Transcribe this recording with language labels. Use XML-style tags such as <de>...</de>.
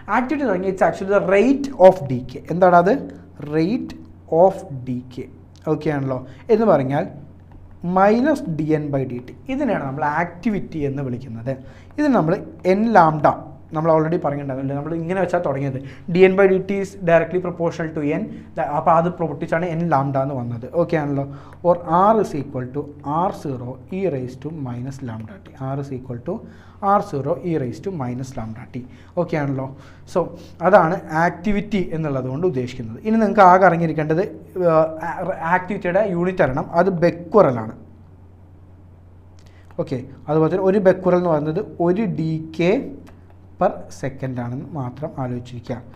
<ml>Activity എന്ന് പറഞ്ഞാൽ</ml> <en>It's actually the rate of decay.</en> <ml>എന്താണ് അത്? Rate of D K. Okay ആണല്ലോ? എന്ന് പറഞ്ഞാൽ -dn/dt. ഇതിനെയാണ് നമ്മൾ ആക്ടിവിറ്റി എന്ന് വിളിക്കുന്നത്. ഇതിന് നമ്മൾ n ലാംഡ നമ്മൾ ഓൾറെഡി പറഞ്ഞിട്ടുണ്ടായിരുന്നില്ല. നമ്മൾ ഇങ്ങനെ വെച്ചാൽ തുടങ്ങിയത്</ml> <en>dn/dt is directly proportional to n.</en> <ml>അപ്പോൾ അത് പൊട്ടിച്ചാണ് n ലാംഡ എന്ന് വന്നത്. ഓക്കെ ആണല്ലോ?</ml> <en>Or r is equal to r0 e raised to minus lambda t. r is equal to r0 e raised to minus lambda t.</en> <ml>Okay ആണല്ലോ? So അതാണ് activity എന്നുള്ളത് കൊണ്ട് ഉദ്ദേശിക്കുന്നത്. ഇനി നിങ്ങൾക്ക് ആകെ അറിഞ്ഞിരിക്കേണ്ടത് ആക്ടിവിറ്റിയുടെ യൂണിറ്റ് അറിയണം. അത് ബെക്വറലാണ്. ഓക്കെ, അതുപോലെ തന്നെ ഒരു ബെക്വറൽ എന്ന് പറയുന്നത് 1 dk/second ആണെന്ന് മാത്രം ആലോചിച്ചിരിക്കുക.</ml>